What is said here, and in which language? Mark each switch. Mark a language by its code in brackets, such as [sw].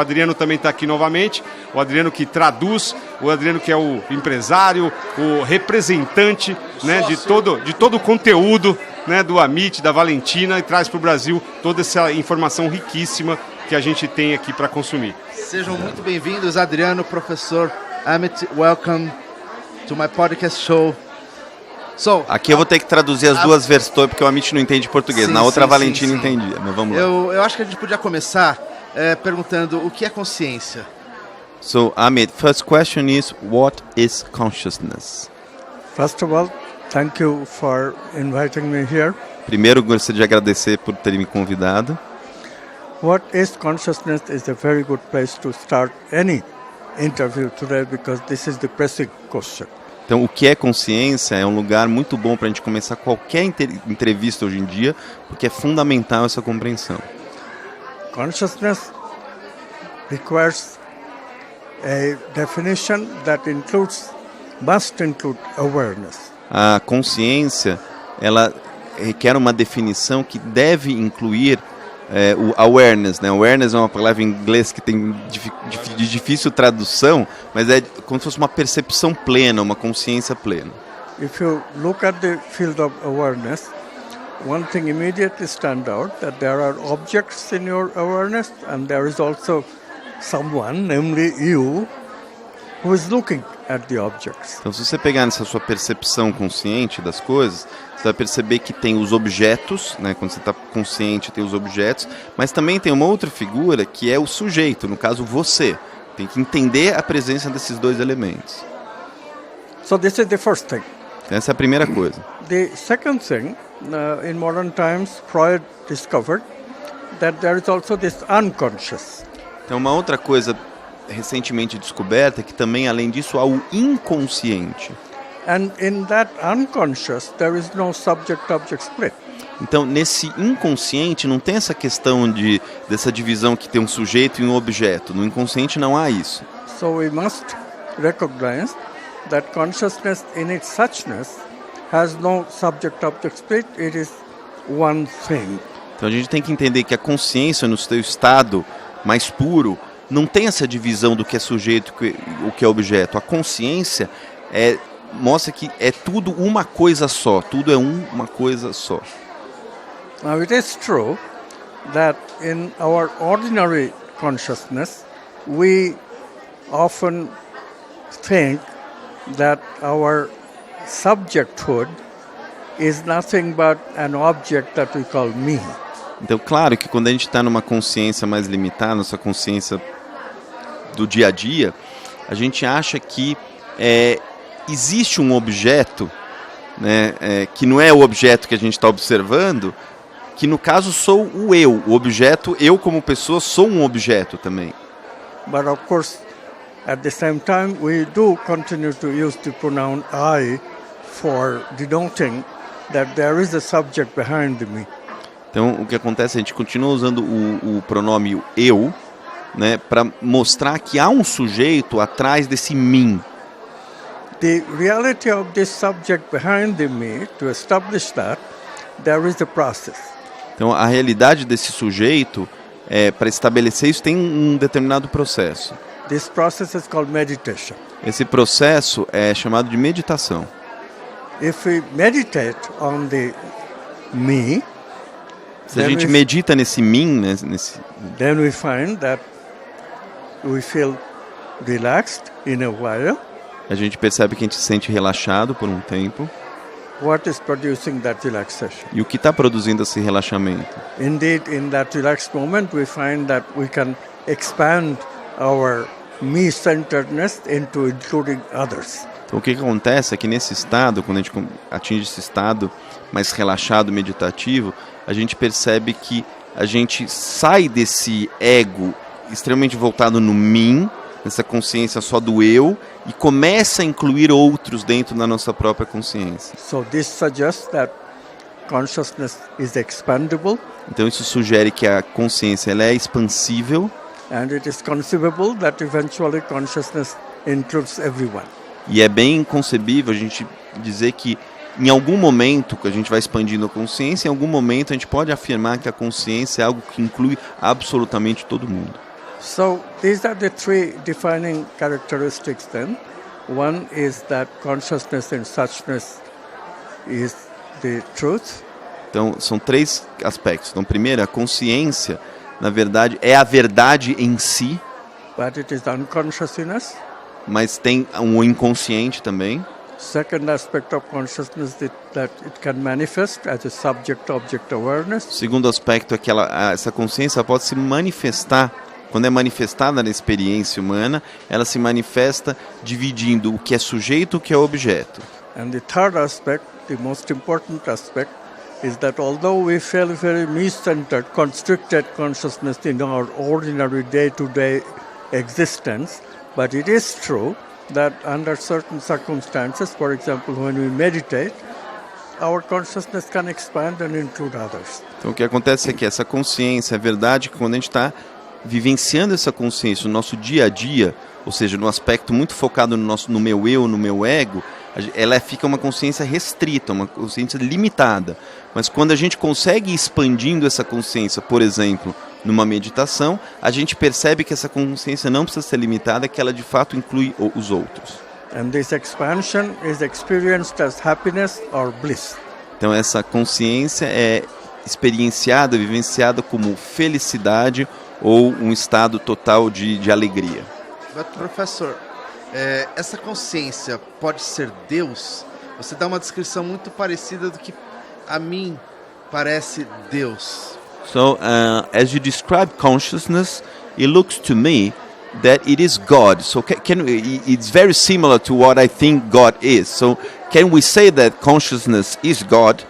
[pt] O Adriano também está aqui novamente, o Adriano que traduz, o Adriano que é o empresário, o representante, né, de todo o conteúdo, né, do Amit, da Valentina, e traz para o Brasil toda essa informação riquíssima que a gente tem aqui para consumir. Sejam muito bem-vindos, Adriano, professor Amit. [en] Welcome to my podcast show. [pt] Aqui eu vou ter que traduzir as duas versões, porque o Amit não entende português. Sim, Na outra, a sim, Valentina sim. entendia, mas vamos lá. Eu acho que a gente podia começar perguntando o que é consciência. [en] So, Amit, first question is, what is consciousness? First of all, thank you for inviting me here. [pt] Primeiro, gostaria de agradecer por terem me convidado. [en] What is consciousness is a very good place to start any interview today because this is the pressing question. [pt] Então, o que é consciência é um lugar muito bom para a gente começar qualquer entrevista hoje em dia, porque é fundamental essa compreensão. [en] Consciousness requires a definition that must include awareness. [pt] A consciência, ela requer uma definição que deve incluir o awareness, né? Awareness é uma palavra em inglês que tem de difícil tradução, mas é como se fosse uma percepção plena, uma consciência plena. [en] If you look at the field of awareness, one thing immediately stands out that there are objects in your awareness and there is also someone, namely you, who is looking at the objects. [pt] Então, se você pegar nessa sua percepção consciente das coisas, você vai perceber que tem os objetos, né? Quando você está consciente, tem os objetos, mas também tem uma outra figura que é o sujeito, no caso você. Tem que entender a presença desses dois elementos. [en] So this is the first thing. [pt] Essa é a primeira coisa. [en] The second thing, in modern times, Freud discovered that there is also this unconscious. [pt] Então, uma outra coisa recentemente descoberta é que também, além disso, há o inconsciente. [en] And in that unconscious, there is no subject-object split. [pt] Então, nesse inconsciente não tem essa questão dessa divisão que tem um sujeito e um objeto. No inconsciente não há isso. [en] So we must recognize that consciousness in its suchness has no subject-object split. It is one thing. [pt] Então, a gente tem que entender que a consciência, no seu estado mais puro, não tem essa divisão do que é sujeito e o que é objeto. A consciência mostra que é tudo uma coisa só, tudo é uma coisa só. [en] Now it is true that in our ordinary consciousness, we often think that our subjecthood is nothing but an object that we call me. [pt] Então, claro que quando a gente está numa consciência mais limitada, nossa consciência do dia a dia, a gente acha que existe um objeto, né, que não é o objeto que a gente está observando, que no caso sou o eu. O objeto, eu como pessoa, sou um objeto também. [en] But of course, at the same time, we do continue to use the pronoun I for denoting that there is a subject behind me. [pt] Então, o que acontece, a gente continua usando o pronome eu, né, para mostrar que há um sujeito atrás desse mim. [en] The reality of this subject behind the me, to establish that, there is a process. [pt] Então, a realidade desse sujeito, para estabelecer isso, tem um determinado processo. [en] This process is called meditation. [pt] Esse processo é chamado de meditação. [en] If we meditate on the me, [pt] se a gente medita nesse mim, [en] then we find that we feel relaxed in a while. [pt] A gente percebe que a gente se sente relaxado por um tempo. [en] What is producing that relaxation? [pt] E o que está produzindo esse relaxamento? [en] Indeed, in that relaxed moment, we find that we can expand our me-centeredness into including others. [pt] Então, o que acontece é que nesse estado, quando a gente atinge esse estado mais relaxado, meditativo, a gente percebe que a gente sai desse ego extremamente voltado no mim, nessa consciência só do eu, e começa a incluir outros dentro da nossa própria consciência. [en] So this suggests that consciousness is expandable. [pt] Então isso sugere que a consciência ela é expansível. [en] And it is conceivable that eventually consciousness includes everyone. [pt] E é bem concebível a gente dizer que em algum momento que a gente vai expandindo a consciência, em algum momento a gente pode afirmar que a consciência é algo que inclui absolutamente todo mundo. [en] So these are the three defining characteristics then. One is that consciousness and suchness is the truth. [pt] Então são três aspectos. Então primeiro, a consciência, na verdade, é a verdade em si. [en] But it is unconscious in us. [pt] Mas tem um inconsciente também. [en] Second aspect of consciousness is that it can manifest as a subject-object awareness. [pt] O segundo aspecto é que essa consciência pode se manifestar, quando é manifestada na experiência humana, ela se manifesta dividindo o que é sujeito e o que é objeto. [en] And the third aspect, the most important aspect, is that although we feel very me-centered, constricted consciousness in our ordinary day-to-day existence, but it is true that under certain circumstances, for example, when we meditate, our consciousness can expand and include others. [pt] Então o que acontece é que essa consciência, é verdade que quando a gente está vivenciando essa consciência no nosso dia a dia, ou seja, no aspecto muito focado no meu eu, no meu ego, ela fica uma consciência restrita, uma consciência limitada. Mas quando a gente consegue ir expandindo essa consciência, por exemplo, numa meditação, a gente percebe que essa consciência não precisa ser limitada, que ela de fato inclui os outros. [en] And this expansion is experienced as happiness or bliss. [pt] Então essa consciência é experienciada, vivenciada como felicidade ou um estado total de alegria. Mas, professor, essa consciência pode ser Deus? Você dá uma descrição muito parecida do que a mim parece Deus. [en] So, as you describe consciousness, it looks to me that it is God. So, it's very similar to what I think God is. So, can we say that consciousness is God?